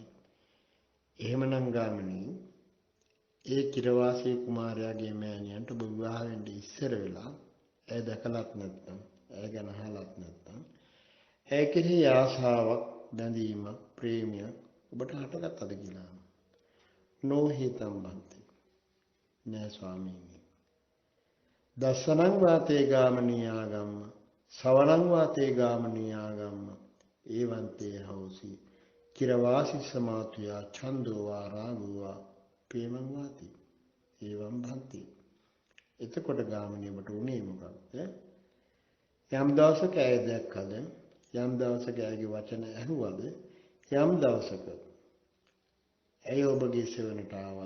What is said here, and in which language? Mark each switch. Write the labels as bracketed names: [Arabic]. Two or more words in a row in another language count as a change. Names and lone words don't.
[Sinhala] එහෙමනම් ගාමිනී ඒ චිරවාසී කුමාරයාගේ මෑණියන්ට ඔබ විවාහ වෙන්න ඉස්සර වෙලා ඇය දැකලත් නැත්නම් ඇය ගැන අහලත් නැත්නම් ඇය කෙරෙහි ආශාවක් බැඳීමක් ප්‍රේමයක් ඔබට හටගත්තද කියලා. [Pali] නොහිතම් බන්ති. [Sinhala] නෑ ස්වාමීනි. [Pali] දසනං වාතේ ගාමණී ආගම්ම සවනං වාතේ ගාමණී ආගම්ම ඒවන්තේ හෞසි චිරවාසිස්ස මාතුයා ඡන්தோ වා රාගෝ වා ප්‍රේමං වාති ඒවම් භන්ති. [Sinhala] එතකොට ගාමණී ඔබට උනේ මොකක්ද? යම් දවසක ඇය දැක්කද? යම් දවසක ඇයගේ වචන ඇහුවද? යම් දවසක ඇය ඔබගේ සෙවණට ආවද?